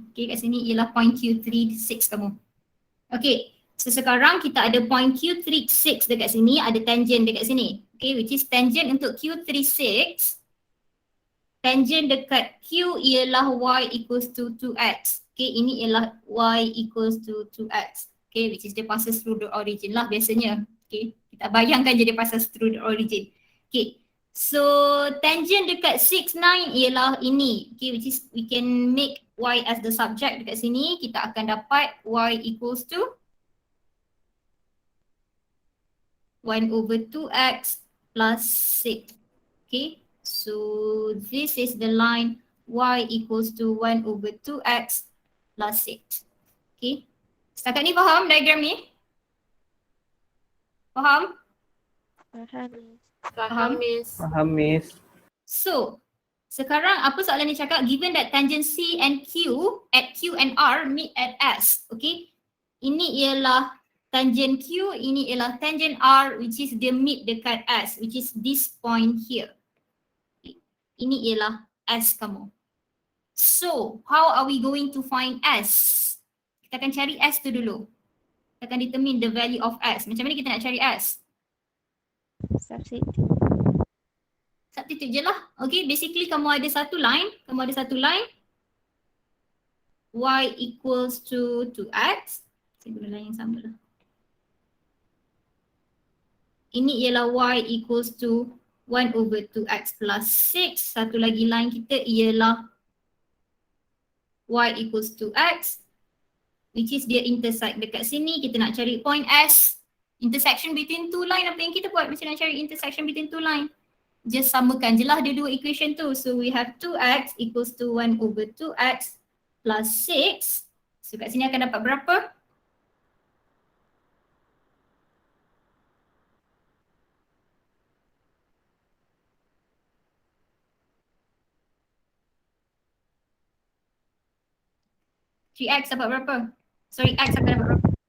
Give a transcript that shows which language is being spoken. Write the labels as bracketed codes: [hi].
[ms] Okay, kat sini ialah point Q3, 6 kamu. Okay, so sekarang kita ada point Q3, 6 dekat sini, ada tangent dekat sini. [en] Okay, which is tangent [ms] untuk [en] Q3, 6. Tangent [ms] dekat Q ialah [en] y equals to 2x. Okay, ini ialah y equals to 2x. Okay, which is [ms] dia [en] passes through the origin [ms] lah biasanya. Okay, kita bayangkan je dia [en] passes through the origin. [ms] Okay, so tangent dekat 6, 9 ialah ini. [en] Okay, which is we can make y as the subject [ms] dekat sini. Kita akan dapat [en] y equals to 1 over 2x plus 6. Okay, so this is the line y equals to 1 over 2x plus 6. [ms] Okay, setakat ni faham diagram ni? Faham? Faham. Faham, Miss. Faham, Miss. So, sekarang apa soalan ni cakap? [en] Given that tangent C and Q at Q and R meet at S. Okay, [ms] ini ialah [en] tangent Q, ini ialah tangent R which is [ms] dia [en] meet [ms] dekat S, [en] which is this point here. [ms] Ini ialah S kamu. [en] So, how are we going to find S? [ms] Kita akan cari S tu dulu. Kita akan [en] determine the value of S. [ms] Macam mana kita nak cari S? [en] Substitute. [ms] Substitute je lah. Okay, basically kamu ada satu line. [en] Y equals to 2x. [ms] Saya guna line yang sama lah. Ini ialah [en] y equals to 1 over 2x plus 6. [ms] Satu lagi line kita ialah [en] y equals to x. Which is [ms] dia intersect dekat sini. Kita nak cari point S. [en] Intersection between two line. [ms] Apa yang kita buat macam nak cari [en] intersection between two line? Just [ms] samakan je lah dia dua equation tu. [en] So we have 2x equals to 1 over 2x plus 6. [ms] So kat sini akan dapat berapa? 3x dapat berapa? Sorry, x akan dapat berapa?